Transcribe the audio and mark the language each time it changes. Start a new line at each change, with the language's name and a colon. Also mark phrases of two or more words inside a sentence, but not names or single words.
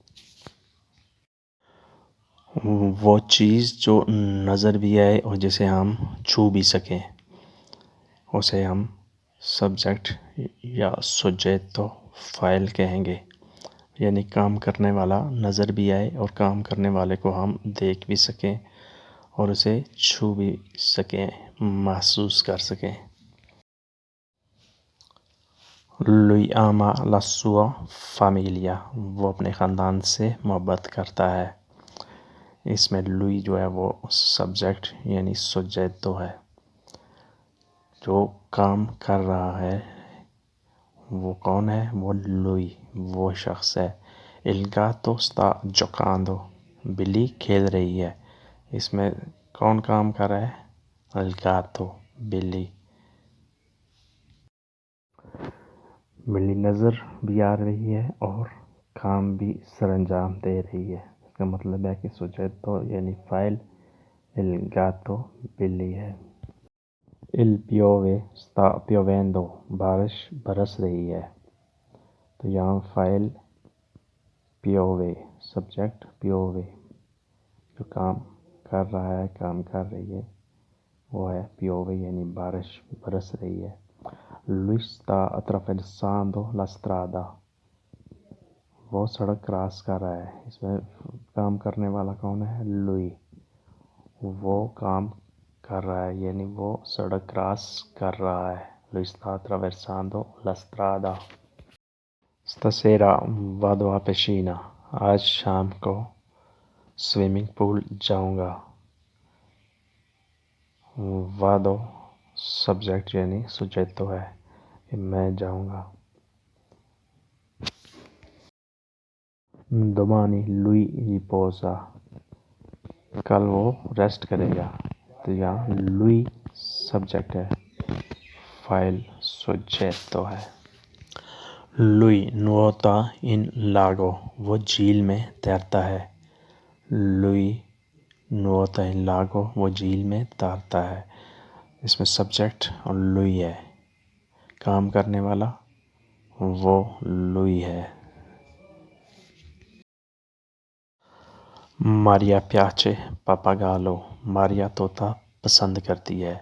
Urdu: وہ چیز جو نظر بھی آئے اور جسے ہم چھو بھی سکیں، اسے ہم سبجیکٹ یا سوجیتو فاعل کہیں گے۔ یعنی کام کرنے والا نظر بھی آئے اور کام کرنے والے کو ہم دیکھ بھی سکیں اور اسے چھو بھی سکیں، محسوس کر سکیں۔
Italian: lui ama la sua famiglia،
Urdu: وہ اپنے خاندان سے محبت کرتا ہے۔ اس میں lui جو ہے وہ سبجیکٹ یعنی سوجیتو ہے۔ جو کام کر رہا ہے وہ کون ہے؟ وہ lui، وہ شخص ہے۔
Italian: il gatto sta giocando،
Urdu: بلی کھیل رہی ہے۔ اس میں کون کام کر رہا ہے؟
Italian: il gatto،
Urdu: بلی۔ بلی نظر بھی آ رہی ہے اور کام بھی سر انجام دے رہی ہے۔ اس کا مطلب ہے کہ سوجیتو یعنی فاعل
Italian: il gatto
Urdu: بلی ہے۔
Italian: il piove sta piovendo،
Urdu: بارش برس رہی ہے۔ تو یہاں فاعل piove، سبجیکٹ piove، جو کام کر رہا ہے، کام کر رہی ہے، وہ ہے piove یعنی بارش برس رہی ہے۔
Italian: lui sta attraversando la strada،
Urdu: وہ سڑک کراس کر رہا ہے۔ اس میں کام کرنے والا کون ہے؟ lui، وہ کام کر رہا ہے یعنی وہ سڑک کراس کر رہا ہے۔
Italian: lui sta attraversando la strada۔ stasera vado a piscina،
Urdu: آج شام کو سوئمنگ پول جاؤں گا۔ vado سبجیکٹ یعنی سوجیتو ہے کہ میں جاؤں گا۔
Italian: domani lui riposa،
Urdu: کل وہ ریسٹ کرے گا۔ تو یہاں lui سبجیکٹ ہے، فاعل سوجیتو ہے۔
Italian: lui nuota in lago،
Urdu: وہ جھیل میں تیرتا ہے۔
Italian: lui nuota in lago،
Urdu: وہ جھیل میں تیرتا ہے۔ اس میں سبجیکٹ اور lui ہے۔ کام کرنے والا وہ lui ہے۔ ماریا
Italian: piace pappagallo,
Urdu: ماریا طوطا پسند کرتی ہے۔